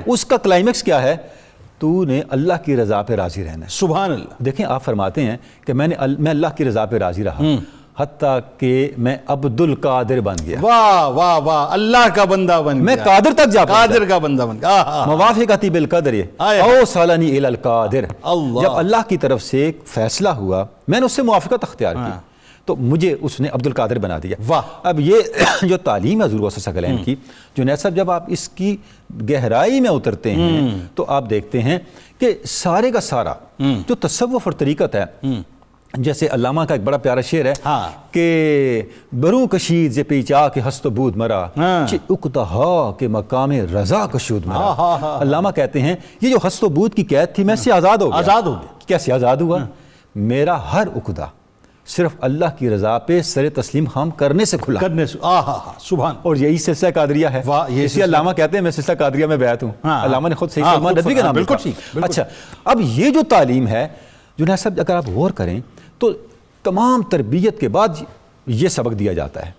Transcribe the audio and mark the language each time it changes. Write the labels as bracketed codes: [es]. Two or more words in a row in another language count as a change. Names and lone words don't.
[ur] اس کا کلائمیکس کیا ہے؟ تو نے اللہ کی رضا پہ راضی رہنا ہے. [ar] سبحان اللہ. [ur] دیکھیں آپ فرماتے ہیں کہ میں اللہ کی رضا پہ راضی رہا حتیٰ کہ میں عبد القادر بن گیا. واہ واہ واہ, اللہ کا بندہ بن گیا, میں قادر تک جا پہنچا. قادر کا بندہ بن گیا. [ar] موافقتی بالقدر او سالنی الی القادر. [ur] جب اللہ کی طرف سے ایک فیصلہ ہوا میں نے اس سے موافقت اختیار کی تو مجھے اس نے عبد القادر بنا دیا. واہ. اب یہ جو تعلیم ہے حضور غوث ثقلین کی, جنید صاحب جب آپ اس کی گہرائی میں اترتے ہیں تو آپ دیکھتے ہیں کہ سارے کا سارا جو تصوف اور طریقت ہے, جیسے علامہ کا ایک بڑا پیارا شعر ہے کہ [fa] بروں کشید ز پیچا کے ہست و بود مرا چہ اکتہا کے مقام رضا کشود مرا. [ur] علامہ کہتے ہیں یہ جو ہست و بود کی قید تھی میں اس سے آزاد ہو گیا. آزاد ہو گیا. کیسے آزاد ہوا؟ میرا ہر عقدہ صرف اللہ کی رضا پہ سر تسلیم خام کرنے سے کھلا. سبحان. اور یہی سلسلہ قادریہ ہے. اسی علامہ کہتے ہیں میں سلسلہ قادریہ میں بیعت ہوں. علامہ نے خود صحیح سلمان ندوی کا نام لکھا. اچھا اب یہ جو تعلیم ہے جنید صاحب اگر آپ غور کریں تو تمام تربیت کے بعد یہ سبق دیا جاتا ہے